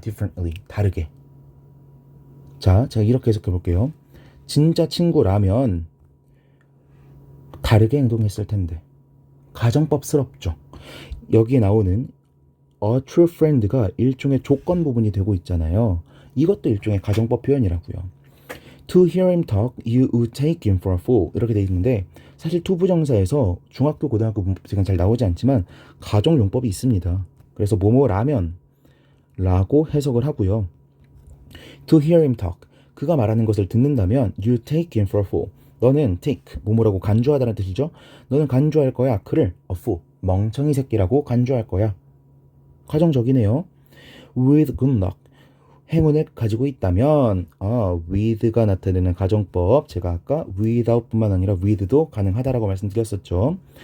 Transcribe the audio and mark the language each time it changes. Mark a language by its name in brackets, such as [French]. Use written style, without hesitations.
[Korean] differently, 다르게. 자, 제가 이렇게 해석해 볼게요. 진짜 친구라면 다르게 행동했을 텐데. 가정법스럽죠. 여기에 나오는 a true friend가 일종의 조건 부분이 되고 있잖아요. 이것도 일종의 가정법 표현이라고요. [English] To hear him talk, you would take him for a fool. [Korean] 이렇게 돼 있는데 사실 투부정사에서 중학교, 고등학교 문법책은 잘 나오지 않지만 가정용법이 있습니다. 그래서 뭐뭐라면 라고 해석을 하고요. To hear him talk, 그가 말하는 것을 듣는다면 you take him for a fool. 너는 take, 뭐뭐라고 간주하다는 뜻이죠. 너는 간주할 거야. 그를 a fool, 멍청이 새끼라고 간주할 거야. 가정적이네요. With good luck, 행운을 가지고 있다면 with가 나타내는 가정법, 제가 아까 without 뿐만 아니라 with도 가능하다라고 말씀드렸었죠.